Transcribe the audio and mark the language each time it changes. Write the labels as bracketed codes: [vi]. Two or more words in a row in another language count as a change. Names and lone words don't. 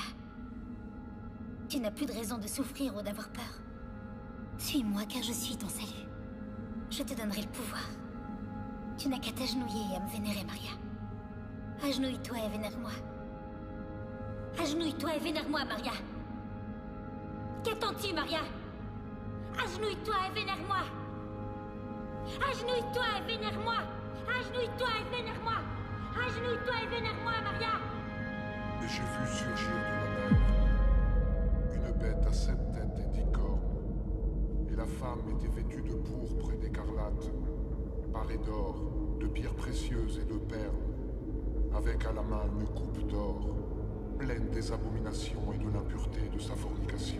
[fr] Tu n'as plus de raison de souffrir ou d'avoir peur. Suis-moi car je suis ton salut. Je te donnerai le pouvoir. Tu n'as qu'à t'agenouiller et à me vénérer, Maria. Agenouille-toi et vénère-moi. Agenouille-toi et vénère-moi, Maria. Qu'attends-tu, Maria? Agenouille-toi et vénère-moi. Agenouille-toi et vénère-moi. Agenouille-toi et vénère-moi. Agenouille-toi et vénère-moi, Maria. Et j'ai vu surgir de la mer une bête à 7 têtes et 10 cornes. Et la femme était vêtue de pourpre et d'écarlate, parée d'or, de pierres précieuses et de perles, avec à la main une coupe d'or, pleine des abominations et de l'impureté de sa fornication.